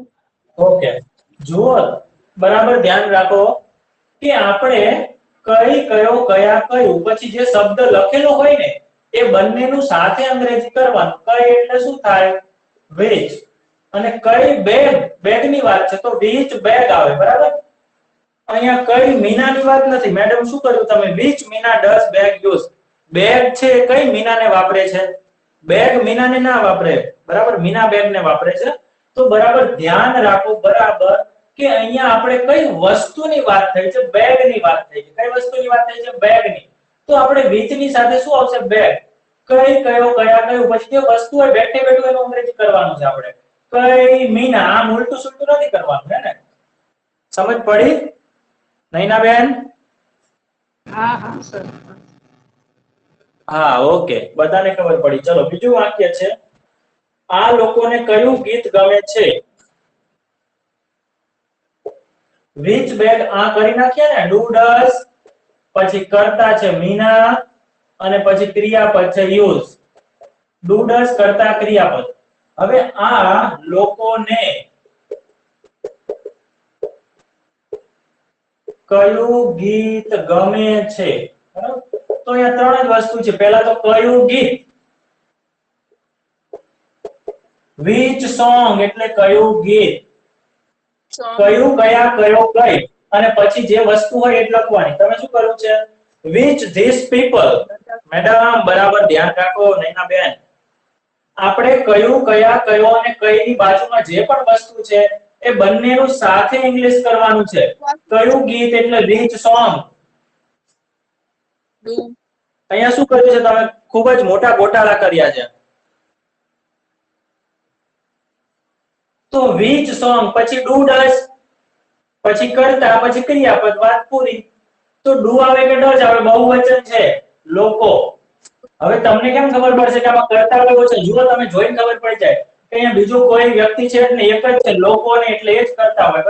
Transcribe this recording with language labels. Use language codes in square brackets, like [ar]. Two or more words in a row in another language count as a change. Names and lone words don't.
[gu] ઓકે, જુઓ, બરાબર ધ્યાન રાખો કે આપણે કયો કયા કયું પછી જે શબ્દ લખેલો હોય ને એ બંનેનું સાથે અંગ્રેજી કરવાનું. કઈ એટલે શું થાય? which. અને કઈ બેગ, બેગની વાત છે તો [en] which bag [gu] આવે, બરાબર? અહીંયા કઈ મીનાની વાત નથી. મેડમ શું કર્યું તમે? [en] which મીના does bag use. [gu] બેગ છે કઈ મીનાને વાપરે છે? બેગ મીનાને ના વાપરે, બરાબર? મીના બેગને વાપરે છે. તો બરાબર ધ્યાન રાખો, બરાબર, કે અહીંયા આપણે કઈ વસ્તુની વાત થઈ છે? બેગની વાત થઈ છે. કઈ વસ્તુની વાત થઈ છે? બેગની. તો આપણે which ની સાથે શું આવશે? બેગ. કયો કયા કયું પછી જે વસ્તુ હોય બેઠે બેઠું એનું અંગ્રેજી કરવાનું છે આપણે. કઈ મીના, આમ ઉલટું સુલટું નથી કરવાનું, હે ને? સમજ પડી નૈનાબેન? હા સર. હા, ઓકે, બધાને ખબર પડી. ચલો, બીજું વાક્ય છે, આ લોકોને કયું ગીત ગમે છે? [en] which bag [gu] આ કરી નાખ્યા ને, [en] do does, [gu] પછી કરતા છે મીના અને પછી ક્રિયાપદ છે use. [en] do does [gu] કરતા ક્રિયાપદ. હવે આ લોકોને કયું ગીત ગમે છે? બરાબર? તો અહીંયા ત્રણ જ વસ્તુ છે. પહેલા તો કયું ગીત, [en] which song [gu] એટલે કયું ગીત, કયું કયા કયો કઈ, અને પછી જે વસ્તુ હોય એ લખવાની. તમે શું કરવું છે? [en] which these people. [gu] મેડમ બરાબર ધ્યાન રાખો નૈનાબેન. આપણે કયું કયા કયો અને કઈની બાજુમાં જે પણ વસ્તુ છે એ બંનેનું સાથે ઇંગ્લિશ કરવાનું છે. કયું ગીત એટલે [en] which song. [gu] અહીંયા શું કર્યું છે તમે? ખૂબ જ મોટા ગોટાળા કર્યા છે. તો [en] which song [gu] પછી [en] do does [gu] પછી કરતા પછી ક્રિયાપદ, વાત પૂરી. તો do આવે કે does આવે? બહુવચન છે લોકો. હવે તમને કેમ ખબર પડશે કે આમાં કરતા કયો છે? જુઓ તમે જોઈને ખબર પડી જાય કે અહીંયા બીજું કોઈ વ્યક્તિ છે એટલે એક જ છે, લોકોને, એટલે એ જ કરતા હોય.